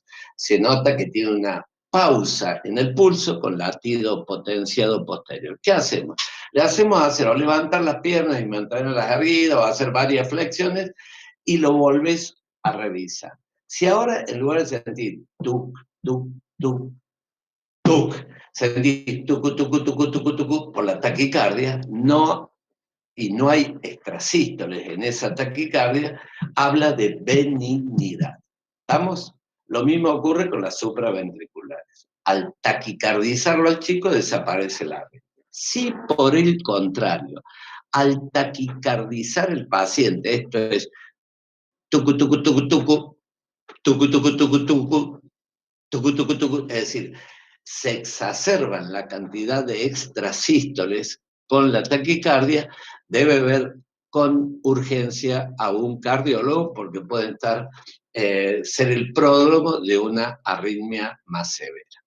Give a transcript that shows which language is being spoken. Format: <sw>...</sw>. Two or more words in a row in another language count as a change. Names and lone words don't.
<es>Se nota que tiene una pausa en el pulso con latido potenciado posterior. ¿Qué hacemos? Le hacemos hacer o levantar las piernas y mantenerlas erguidas o hacer varias flexiones y lo volvés a revisar. Si ahora en lugar de sentir tuc, tuc, tuc, tuc, sentís tucu, tucu, tucu, tucu, tucu, por la taquicardia, no, y no hay extrasístoles en esa taquicardia, habla de benignidad. ¿Estamos? Lo mismo ocurre con las supraventriculares. Al taquicardizarlo al chico desaparece la arritmia. Si por el contrario, al taquicardizar el paciente, esto es tucu, tucu, tucu, tucu, tucu, tucu, tucu, tucu, tucu, tucu, tucu, es decir, se exacerban la cantidad de extrasístoles con la taquicardia, debe ver con urgencia a un cardiólogo porque puede ser el pródromo de una arritmia más severa.</es>